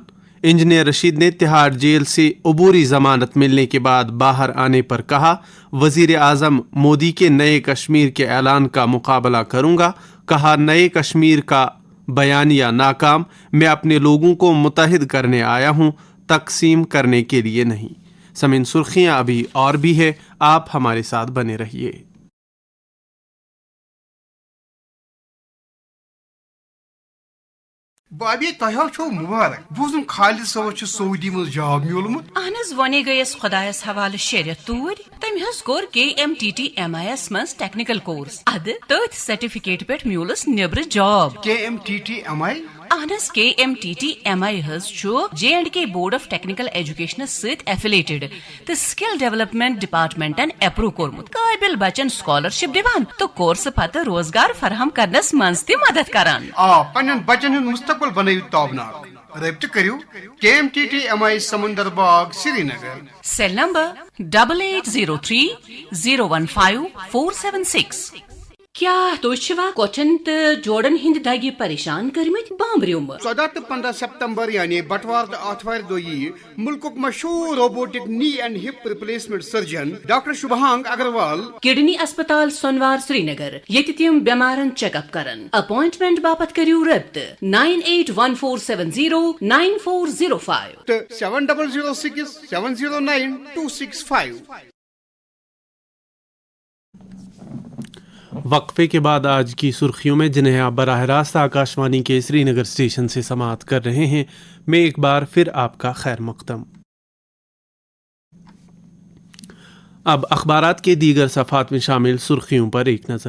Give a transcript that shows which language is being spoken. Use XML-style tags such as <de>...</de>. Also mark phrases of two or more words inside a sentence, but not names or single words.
<ur>انجینئر رشید نے تہاڑ جیل سے عبوری ضمانت ملنے کے بعد باہر آنے پر کہا: وزیر اعظم مودی کے نئے کشمیر کے اعلان کا مقابلہ کروں گا. کہا: نئے کشمیر کا بیانیہ ناکام. میں اپنے لوگوں کو متحد کرنے آیا ہوں، تقسیم کرنے کے لیے نہیں. سمن سرخیاں ابھی اور بھی ہے، آپ ہمارے ساتھ بنے رہیے.</ur> <ks>بابی تہو چھو مبارک. بوزم خالد صاحب سعودی مز جاب میولمت. اہن ونے گیس خدایس حوالہ شیرت تور. تم کور KMTT MIS</ks> <en>technical course.</en> <ks>اد تھی سرٹیفکیٹ پہ میولس نیبر جاب. KMTT MI اہن KMTT MI J&K بورڈ آف ٹیکنیکل ایجوکیشن ست ایفیلیٹڈ تو</ks> <en>skill development</en> <ks>ڈپارٹمنٹن اپروو کورمت. قابل بچن سکالرشپ دیوان تو کورس پتہ روزگار فراہم کرنس مز تہ مدد کران. پنن بچن ہند مستقبل بنائیو تابناک. رابطہ کریو KMTT MI سمندر باغ سری نگر. سیل نمبر 8803 015 476. کیا تُہۍ چھِوا کوٹھٮ۪ن تہٕ جوڑن ہٕنٛدِ دگہِ پریشان کٔرمٕتۍ بامبریومہٕ؟ 14 تہٕ 15 سپتمبر یعنی بٹوار تو آتھوار دۄہ یی ملکُک مشہوٗر</ks> <en>robotic knee and hip replacement surgeon</en> <ks>ڈاکٹر شبہانگ اگروال کڈنی اسپتال سونوار سری نگر ییٚتہِ تِم بیمارن چیک اپ کرن. اپوائنٹمنٹ باپت کٔرِو رٲبطہٕ 9814709405 تہٕ 7006709265.</ks> <ur>وقفے کے بعد آج کی سرخیوں میں جنہیں آپ براہ راست آکاشوانی کے سری نگر اسٹیشن سے سماعت کر رہے ہیں، میں ایک بار پھر آپ کا خیر مقدم. اب اخبارات کے دیگر صفحات میں شامل سرخیوں پر ایک نظر.</ur>